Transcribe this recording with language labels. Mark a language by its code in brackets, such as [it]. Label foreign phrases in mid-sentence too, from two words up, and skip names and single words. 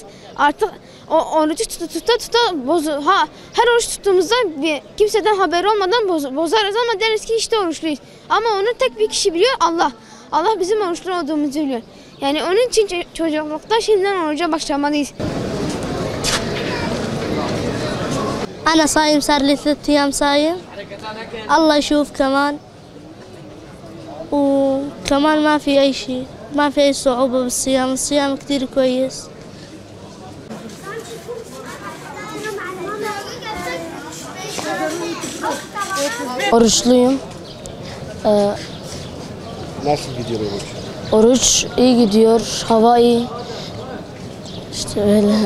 [tr] Artık o orucu tuta her oruç tuttuğumuzda kimseden haberi olmadan bozarız ama deriz ki işte oruçluyuz. Ama onu tek bir kişi biliyor, Allah. Allah bizim oruçlu olduğumuzu biliyor. Yani onun için çocuklukta şimdiden oruca başlamalıyız. [ar] أنا صايم صار لي 3 أيام صايم. الله يشوف كمان. وكمان ما في أي شيء، ما في أي صعوبة بالصيام، الصيام كتير كويس. [tr] Oruçluyum. Nasıl gidiyor oruç? Oruç iyi gidiyor, hava iyi. İşte öyle.